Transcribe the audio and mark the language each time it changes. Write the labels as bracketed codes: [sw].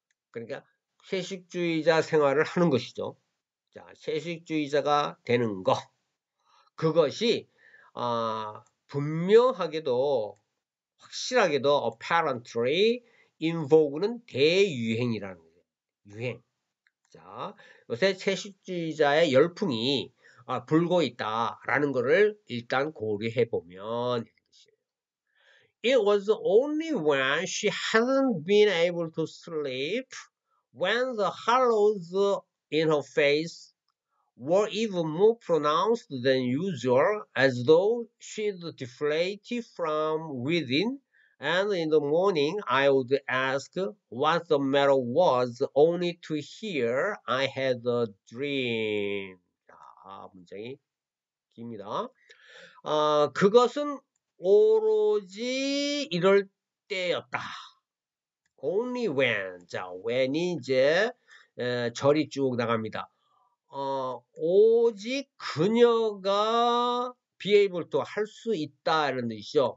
[ko] 그러니까 채식주의자 생활을 하는 것이죠. 자, 채식주의자가 되는 거. 그것이 분명하게도 확실하게도 [en] apparently in vogue [ko] 는 대유행이라는 거예요. 유행. 자, 요새 채식주의자의 열풍이 불고 있다라는 것을 일단 고려해 보면 [en] It was only when she hadn't been able to sleep, when the hollows in her face were even more pronounced than usual, as though she'd deflated from within, and in the morning I would ask what the matter was, only to hear I had a dream. [ko] 자, 문장이 깁니다. 그것은 오로지 이럴 때였다. [en] Only when. [ko] 자, when이 이제 절이 쭉 나갑니다. 오직 그녀가 [en] be able to [ko] 할 수 있다 이런 뜻이죠.